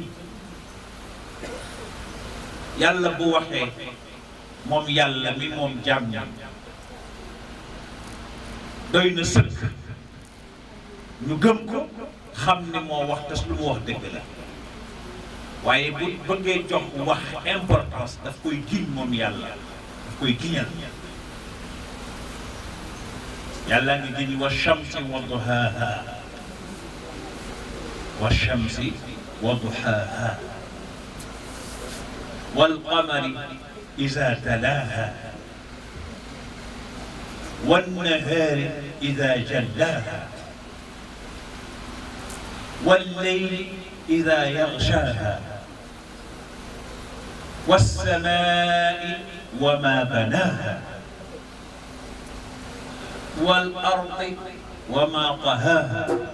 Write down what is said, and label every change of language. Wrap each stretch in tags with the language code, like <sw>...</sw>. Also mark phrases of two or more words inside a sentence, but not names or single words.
<wo>yàlla bu waxee moom yàlla mi moom jaam ñi doy na sëkk ñu gëm ko xam ni moo wax te lu mu wax dëgg la waaye bu bëggee jox wax importance daf koy giñ moom yàlla daf koy giñal yàlla ngi giñ</wo> <ar>والشمس وضحاها والشمس وضحاها والقمر إذا تلاها والنهار إذا جلاها والليل إذا يغشاها والسماء وما بناها والأرض وما طهاها</ar>